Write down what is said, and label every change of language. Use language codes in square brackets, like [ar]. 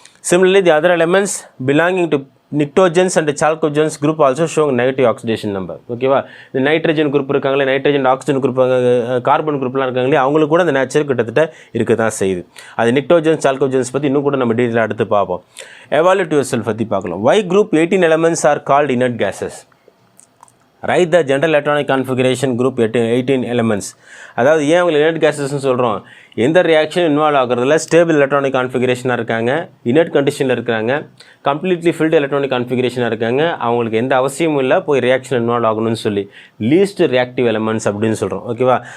[en] Similarly the other elements belonging to pnictogens and chalcogens group also showing negative oxidation number. ஓகேவா. [ta] இந்த nitrogen group இருக்காங்களே, nitrogen oxygen group, carbon குரூப்லாம் இருக்காங்களே, அவங்களுக்கு கூட அந்த நேச்சர் கிட்டத்தட்ட இருக்க தான் செய்யுது. அது நிக்டோஜன்ஸ் சால்கோஜன்ஸ் பற்றி இன்னும் கூட நம்ம டீட்டெயிலாக அடுத்து பார்ப்போம். எவாலுவேட் யுவர்செல்ஃப் பற்றி பார்க்கலாம். [en] Why group 18 elements are called inert gases? Write the general electronic configuration group 18 elements. [ta] அதாவது ஏன் அவங்க இனட் கேஸஸ்ன்னு சொல்கிறோம், எந்த ரியாக்ஷன் இன்வால்வ் ஆகிறதுல ஸ்டேபிள் எலக்ட்ரானிக் கான்ஃபிகரேஷனாக இருக்காங்க, இனட் கண்டிஷனில் இருக்கிறாங்க, கம்ப்ளீட்லி ஃபில்டு எலக்ட்ரானிக் கான்ஃபிகரேஷனாக இருக்காங்க, அவங்களுக்கு எந்த அவசியமும் இல்லை போய் ரியாக்ஷன் இன்வால்வ் ஆகணும்னு சொல்லி லீஸ்ட் ரியாக்டிவ் எலமெண்ட்ஸ் அப்படின்னு சொல்கிறோம். ஓகேவா.